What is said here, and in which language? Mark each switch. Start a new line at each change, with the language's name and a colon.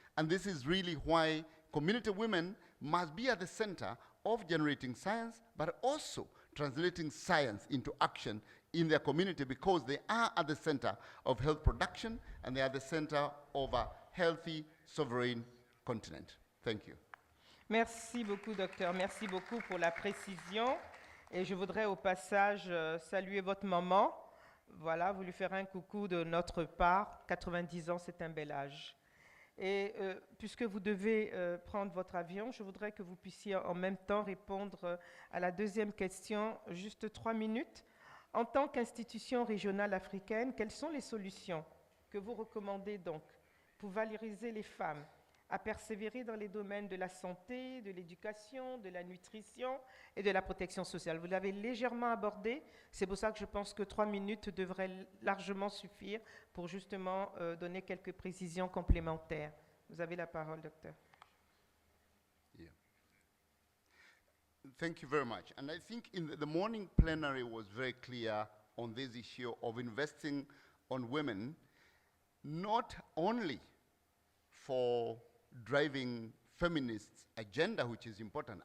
English: And this is really why community women must be at the center of generating science, but also translating science into action in their community, because they are at the center of health production and they are the center of a healthy, sovereign continent. Thank you.
French: Merci beaucoup, docteur. Merci beaucoup pour la précision. Et je voudrais au passage saluer votre maman. Voilà, vous lui ferez un coucou de notre part. 90 ans, c'est un bel âge. Et puisque vous devez prendre votre avion, je voudrais que vous puissiez en même temps répondre à la deuxième question, juste 3 minutes. En tant qu'institution régionale africaine, quelles sont les solutions que vous recommandez donc pour valoriser les femmes à persévérer dans les domaines de la santé, de l'éducation, de la nutrition et de la protection sociale? Vous l'avez légèrement abordé, c'est pour ça que je pense que 3 minutes devraient largement suffire pour justement donner quelques précisions complémentaires. Vous avez la parole, docteur.
English: Yeah. Thank you very much. And I think in the morning plenary was very clear on this issue of investing on women, not only for driving feminist agenda, which is important.